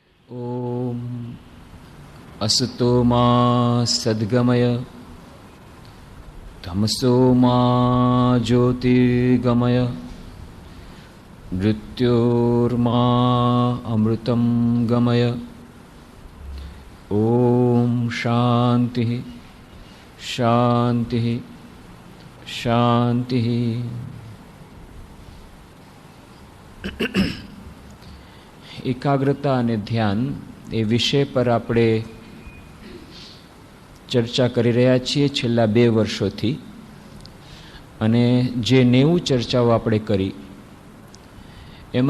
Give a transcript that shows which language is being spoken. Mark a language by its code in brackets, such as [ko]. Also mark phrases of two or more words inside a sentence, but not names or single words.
[sa] ओम असतो मा सद्गमय तमसो मा ज्योतिर्गमय मृत्योर्मा अमृतं गमय। ओम शांति शांति शांति। [gu] એકાગ્રતા અને ધ્યાન એ વિષય પર આપણે ચર્ચા કરી રહ્યા છીએ છેલ્લા 2 વર્ષોથી, અને જે 90 ચર્ચાઓ આપણે કરી એમાં